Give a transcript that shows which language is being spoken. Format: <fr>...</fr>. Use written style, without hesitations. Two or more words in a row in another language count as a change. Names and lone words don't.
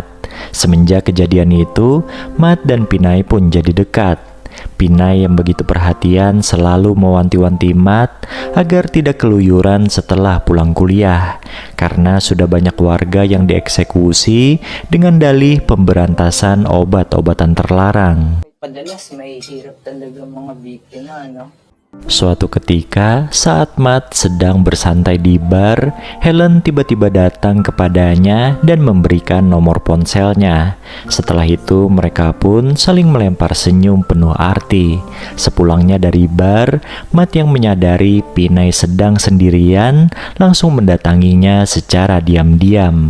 <id>Semenjak kejadian itu, Mat dan Pinay pun jadi dekat. Pinay yang begitu perhatian selalu mewanti-wanti Mat agar tidak keluyuran setelah pulang kuliah, karena sudah banyak warga yang dieksekusi dengan dalih pemberantasan obat-obatan terlarang.</id> <tl>Madalas may hirap talaga mga biktima, no?</tl> <id>Suatu ketika, saat Mat sedang bersantai di bar, Helen tiba-tiba datang kepadanya dan memberikan nomor ponselnya. Setelah itu, mereka pun saling melempar senyum penuh arti. Sepulangnya dari bar, Mat yang menyadari Pinay sedang sendirian, langsung mendatanginya secara diam-diam.</id>